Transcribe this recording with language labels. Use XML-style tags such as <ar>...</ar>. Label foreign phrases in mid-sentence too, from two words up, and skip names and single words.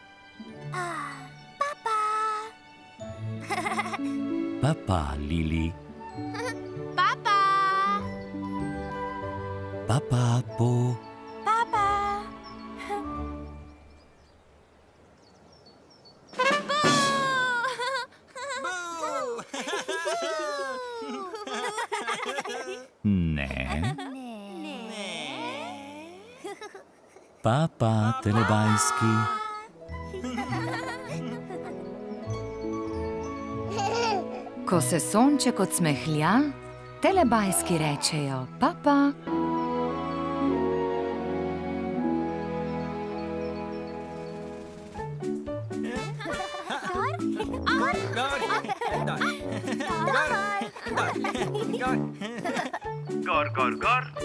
<sl>papa, Lili, papa, Po, ne, papa, telebajski, Ko se sonček odsmehlja, telebajski rečejo papa. Gor, gor, gor.</sl>